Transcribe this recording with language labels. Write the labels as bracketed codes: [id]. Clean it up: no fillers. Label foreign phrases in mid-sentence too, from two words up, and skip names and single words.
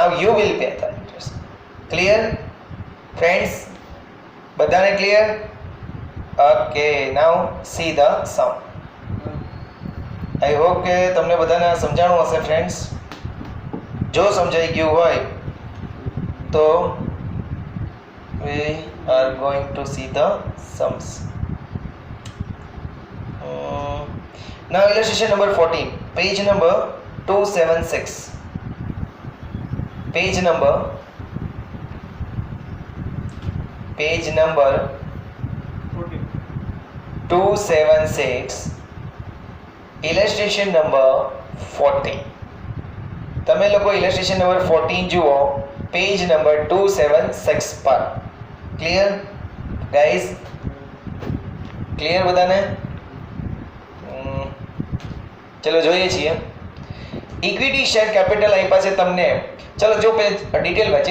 [en] clear friends? [gu] બધાને ક્લિયર? ઓકે. [en] Now see the sum. I hope [gu] કે તમને બધાને સમજાણું હશે ફ્રેન્ડ્સ. જો સમજાઈ ગયું હોય તો [en] we are going to see the sums. Now illustration number 14, page number 276. Page number 276, illustration number 14. [gu] તમે લોકો [en] illustration number 14 [gu] જુઓ [en] page number 276 [gu] પર. [en] clear guys? [gu] ક્લિયર બધાને? ચલો જોઈએ છીએ. [en] equity share capital [gu] આપ્યા છે તમને. ચલો જો [en] page detail [gu] વાંચીએ.